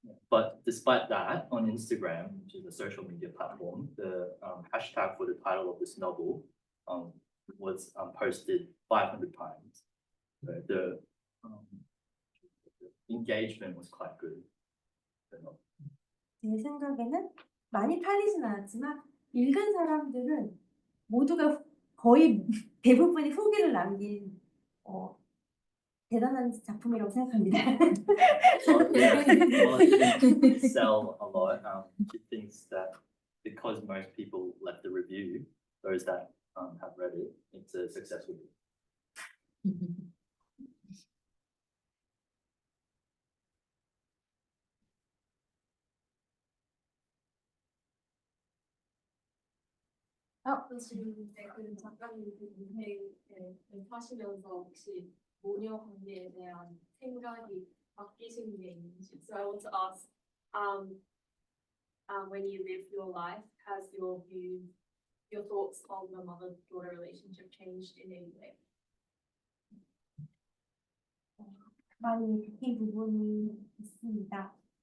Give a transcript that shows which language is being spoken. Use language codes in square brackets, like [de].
[en] But despite that, on Instagram, which is a social media platform, the hashtag for the title of this novel was posted 500 times. So the engagement was quite good. [ko] 제 생각에는 많이 팔리진 않았지만 읽은 사람들은 모두가 거의 대부분이 후기를 남긴 대단한 작품이라고 생각합니다. [en] Well, it didn't sell a lot. She thinks that because most people left the review, those that have read it, it's a successful book. [ko] 지금 그 작가님 그 인생을 하시면서 혹시 모녀 관계에 대한 생각이 바뀌신 게 있는지. [en] So I want to ask, when you live your life, has your view, your thoughts on the mother-daughter relationship changed in any way? [ko] 많이 바뀐 부분이 있습니다.